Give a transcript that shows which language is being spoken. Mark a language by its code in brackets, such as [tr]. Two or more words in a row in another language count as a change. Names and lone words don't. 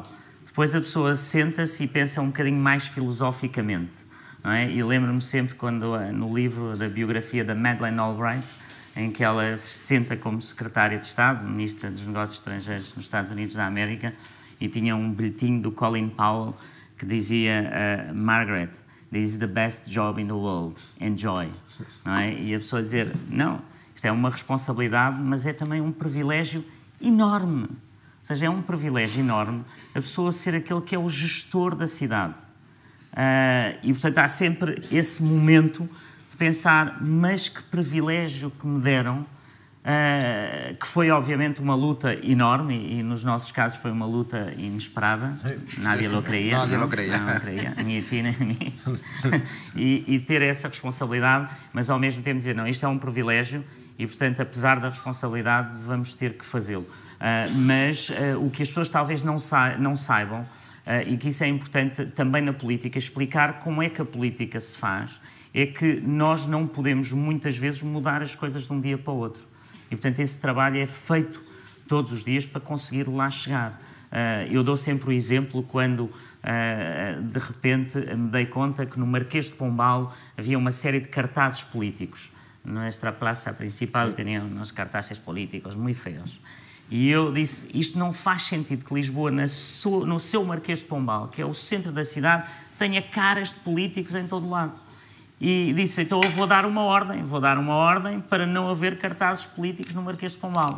[pt] Depois a pessoa senta-se e pensa um bocadinho mais filosoficamente. Não é? E lembro-me sempre quando, no livro da biografia da Madeleine Albright, em que ela se senta como secretária de Estado, ministra dos Negócios Estrangeiros nos Estados Unidos da América, e tinha um bilhetinho do Colin Powell que dizia Margaret, [en] this is the best job in the world, enjoy. [pt] Não é? E a pessoa dizer, não, isto é uma responsabilidade, mas é também um privilégio enorme. Ou seja, é um privilégio enorme a pessoa ser aquele que é o gestor da cidade. E, portanto, há sempre esse momento de pensar, mas que privilégio que me deram que foi obviamente uma luta enorme e nos nossos casos foi uma luta inesperada. [es] Nadie lo creía. Nadie lo creía. [pt] Não creía, ni ti nem mim. E ter essa responsabilidade, mas ao mesmo tempo dizer, não, isto é um privilégio e, portanto, apesar da responsabilidade, vamos ter que fazê-lo. Mas o que as pessoas talvez não saibam, e que isso é importante também na política, explicar como é que a política se faz, é que nós não podemos muitas vezes mudar as coisas de um dia para o outro. E, portanto, esse trabalho é feito todos os dias para conseguir lá chegar. Eu dou sempre o exemplo quando, de repente, me dei conta que no Marquês de Pombal havia uma série de cartazes políticos. [es] Nuestra plaza principal [pt] tinha uns cartazes políticos muito feios. E eu disse, isto não faz sentido que Lisboa, no seu Marquês de Pombal, que é o centro da cidade, tenha caras de políticos em todo o lado. E disse, então eu vou dar uma ordem para não haver cartazes políticos no Marquês de Pombal.